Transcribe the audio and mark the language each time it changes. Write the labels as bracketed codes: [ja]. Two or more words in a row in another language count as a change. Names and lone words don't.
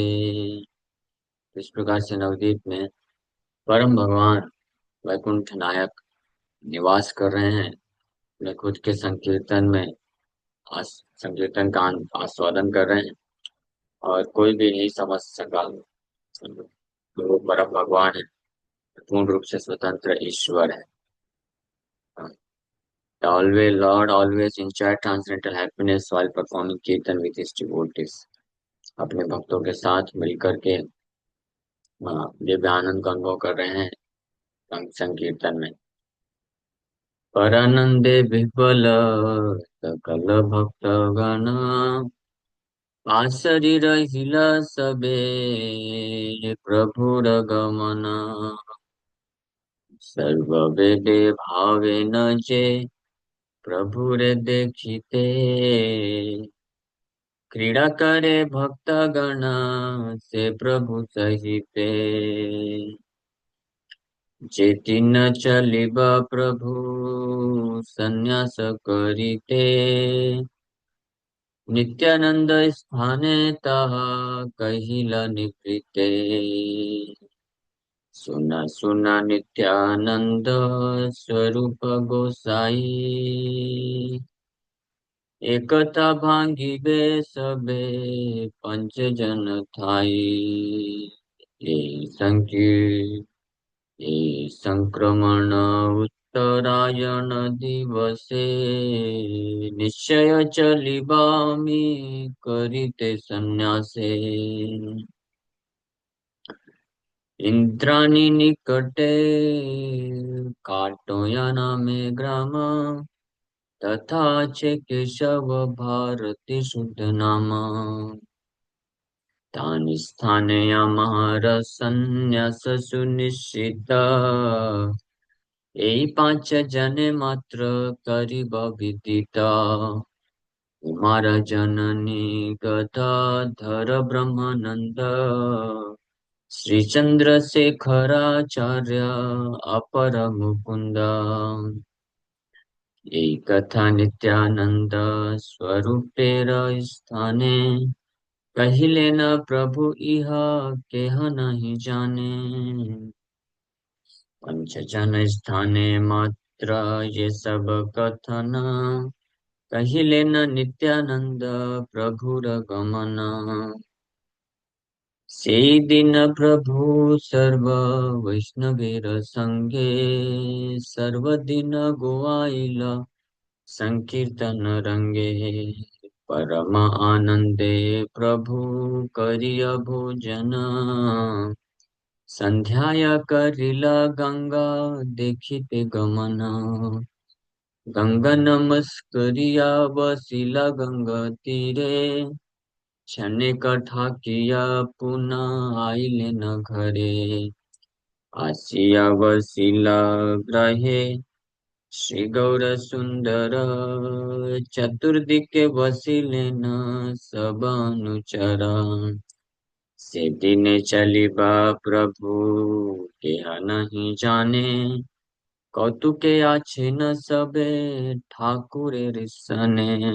[hi] इस प्रकार से नवदीप में परम भगवान वैकुंठ नायक निवास कर रहे हैं। अपने खुद के संकीर्तन में संकीर्तन का आस्वादन कर रहे हैं और कोई भी नहीं समझ सका तो वो परम भगवान है, पूर्ण रूप से स्वतंत्र ईश्वर है। [en] Always Lord always enjoy transcendental happiness while performing kirtan with his devotees। [hi] अपने भक्तों के साथ मिलकर के दिव्य आनंद का अनुभव कर रहे हैं संकीर्तन में। [bn] পরানন্দে বিহ্বল সকল ভক্ত গণ আসরী রহিলা সবে প্রভুর গমন। সর্ব বেদে ভাবে ন জে প্রভুরে দেখিতে ক্রীড়া করে ভক্ত গণ সে প্রভু সহিতে। জেতি ন চলিব প্রভু সন্ন্যাস করিতে নিত্যানন্দ স্থানে তহা কহিলা নিবৃত্তে। সুনা সুনা নিত্যানন্দ স্বরূপ গোসাই একতা ভাঙ্গিবে সবে পঞ্চ জন থাই। যে সংক্রমণ উত্তরায়ণ দিবসে নিশ্চয় চলিবামী করিতে সন্ন্যাসে। ইন্দ্রাণী নিকটে কাটোয়া নামে গ্রাম তথা চ কেশব ভারতী শুদ্ধ নাম তানি স্থানয়ামঃ সুনিশ্চিত এই পাঁচ জনে মাত্র করিব বিদিত কুমার জননী গদাধর ব্রহ্মানন্দ শ্রী চন্দ্রশেখরাচার্য অপর মুকুন্দ এক কথা নিত্যানন্দ স্বরূপের স্থানে কহিলে ন প্রভু ইহ কেহ নহি জানে পঞ্চ জন স্থানে মাত্র যে সব কথন কহিলে ন নিত্যানন্দ প্রভুর গমন সেই দিন প্রভু সর্ব বৈষ্ণবের সঙ্গে সর্বদিন গোয়াইল সংকীর্তন রঙ্গে পরম আনন্দে প্রভু করিয় ভোজন সন্ধ্যায়া করিলা গঙ্গা দেখিতে গমন গঙ্গা নমস্করিয়া বসিলা গঙ্গা তীরে ছনে কথা কিয়া পুনঃ আইলে ন ঘরে আসিয়া বসিলা গ্রহে শ্রী গৌর সুন্দর চতুর্দিকে বসিলে ন সব অনুচর সে দিন চলিবা প্রভু কেহা নহি জানে কৌতুকে আছে ন সবে ঠাকুরে রিসনে